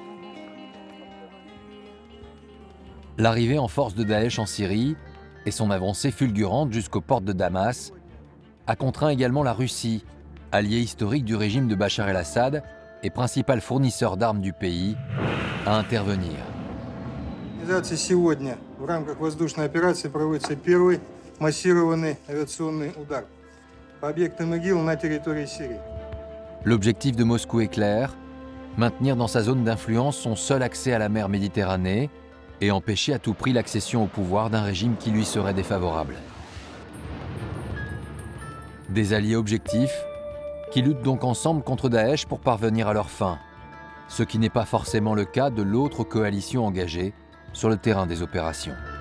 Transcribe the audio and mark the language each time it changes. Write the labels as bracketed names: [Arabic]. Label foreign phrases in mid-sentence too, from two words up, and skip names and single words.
[French] L'arrivée en force de Daesh en Syrie et son avancée fulgurante jusqu'aux portes de Damas a contraint également la Russie, allié historique du régime de Bachar el-Assad et principal fournisseur d'armes du pays, à intervenir. [Russian] Сегодня в рамках воздушной операции проводится первый массированный авиационный удар по объектам ИГИЛ на территории Сирии. [French] L'objectif de Moscou est clair, maintenir dans sa zone d'influence son seul accès à la mer Méditerranée et empêcher à tout prix l'accession au pouvoir d'un régime qui lui serait défavorable. Des alliés objectifs qui luttent donc ensemble contre Daesh pour parvenir à leur fin, ce qui n'est pas forcément le cas de l'autre coalition engagée sur le terrain des opérations.